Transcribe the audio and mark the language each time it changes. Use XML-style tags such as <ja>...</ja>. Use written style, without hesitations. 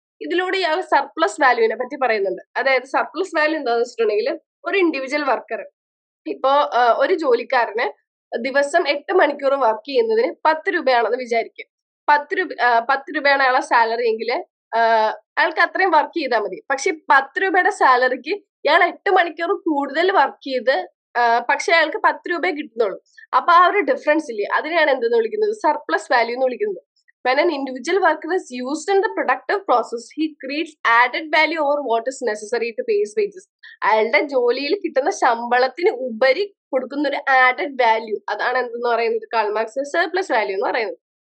<ml>ഇതിലൂടെ ഇയാൾ സർപ്ലസ് വാല്യൂവിനെ പറ്റി പറയുന്നുണ്ട്. അതായത് സർപ്ലസ് വാല്യൂ എന്താണെന്ന് വെച്ചിട്ടുണ്ടെങ്കിൽ ഒരു ഇൻഡിവിജ്വൽ വർക്കർ, ഇപ്പോ ഒരു ജോലിക്കാരന് ദിവസം 8 മണിക്കൂർ വർക്ക് ചെയ്യുന്നതിന് 10 രൂപയാണെന്ന് വിചാരിക്കും. 10 രൂപയാണ് അയാളെ സാലറി എങ്കിൽ അയാൾക്ക് അത്രയും വർക്ക് ചെയ്താൽ മതി. പക്ഷെ 10 രൂപയുടെ സാലറിക്ക് ഇയാൾ 8 മണിക്കൂർ കൂടുതൽ വർക്ക് ചെയ്ത് പക്ഷെ അയാൾക്ക് 10 രൂപയെ കിട്ടുന്നുള്ളൂ. അപ്പൊ ആ ഒരു ഡിഫറൻസ് ഇല്ലേ, അതിനെയാണ് എന്തെന്ന് വിളിക്കുന്നത്? സർപ്ലസ് വാല്യൂ എന്ന് വിളിക്കുന്നത്.</ml> <en>When an individual worker is used in the productive process, he creates added value over what is necessary to pay his wages.</en> <ml>അയാളുടെ ജോലിയിൽ കിട്ടുന്ന ശമ്പളത്തിന് ഉപരി കൊടുക്കുന്ന ഒരു ആഡഡ് വാല്യൂ, അതാണ് എന്തെന്ന് പറയുന്നത്? കാൾ മാർക്സ് സർപ്ലസ് വാല്യൂ എന്ന് പറയുന്നത്.</ml>